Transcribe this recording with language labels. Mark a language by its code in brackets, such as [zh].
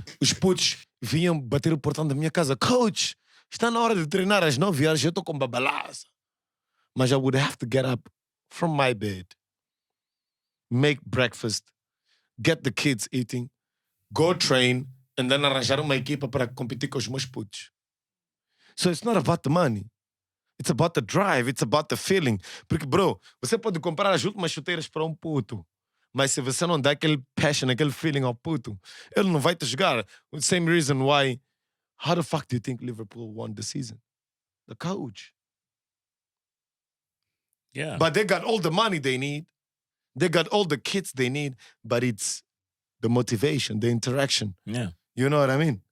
[pt] Os putos vinham bater o portão da minha casa. Coach, está na hora de treinar às 9 horas, eu estou com babalaça. [en] Mas I would have to get up from my bed, make breakfast, get the kids eating, go train, and then [pt] arranjar uma equipa para competir com os meus putos. [en] So it's not about the money. It's about the drive. It's about the feeling. [pt] Porque, bro, você pode comprar as últimas chuteiras para um puto, mas se você não dá aquele passion, aquele feeling ao puto, ele não vai te jogar. [en] The same reason why, how the fuck do you think Liverpool won the season? The coach. Yeah. But they got all the money they need. They got all the kits they need, but it's the motivation, the interaction. Yeah. You know what I mean?